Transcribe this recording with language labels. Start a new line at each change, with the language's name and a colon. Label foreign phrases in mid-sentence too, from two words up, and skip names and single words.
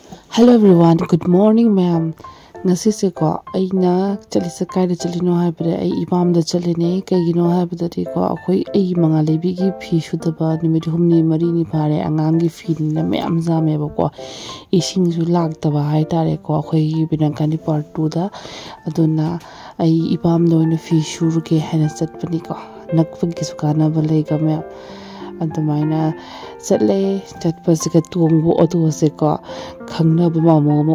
English: Hello everyone, good morning ma'am.
Manipuri: Ngasi se ko aina chali sa kaida chalino haibare ai ibam da chaline kaigino haibadari ko akhoi ai mangalebi gi phi shudaba nimit humni mari ni phare angang gi phi na ma'am jame ba ko ising ju lagtaba hai tare ko akhoi binangkani part 2 da aduna ai ibam noina phi shuru ke hana chatpani ko nakpagi sukana balai ga ma'am adamaina chatle chatpasika tongbu odo se ko khangna ba mamo mo